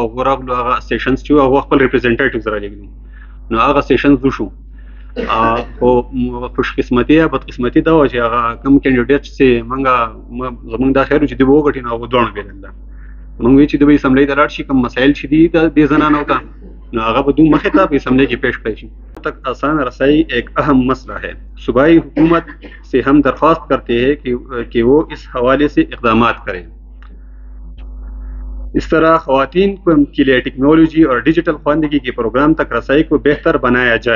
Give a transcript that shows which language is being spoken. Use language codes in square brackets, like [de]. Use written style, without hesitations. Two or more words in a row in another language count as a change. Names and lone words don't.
[ps] هغه راغلو هغه سیشنز چې هغه خپل ریپرزینټیټیوز را لګلو. نو هغه سیشنز وشو او خوش قسمتي یا بد قسمتي دا و چې هغه کم کینډیډیټ چې موږ زمونږ دا خیر چې دی وګټي نو هغه دوه بیل ده. موږ وی چې د اسمبلی د لاړ شي کوم مسایل چې دي د زنانو ته نو هغه به دوه مخه ته په اسمبلی کې پیش کړی شي. [ur] تک آسان رسائی ایک اہم مسئلہ ہے. صوبائی حکومت سے ہم درخواست کرتے ہیں کہ وہ اس حوالے سے اقدامات کریں. اس طرح خواتین کے لیے ٹیکنالوجی اور ڈیجیٹل خواندگی کے پروگرام تک رسائی کو بہتر بنایا جائے.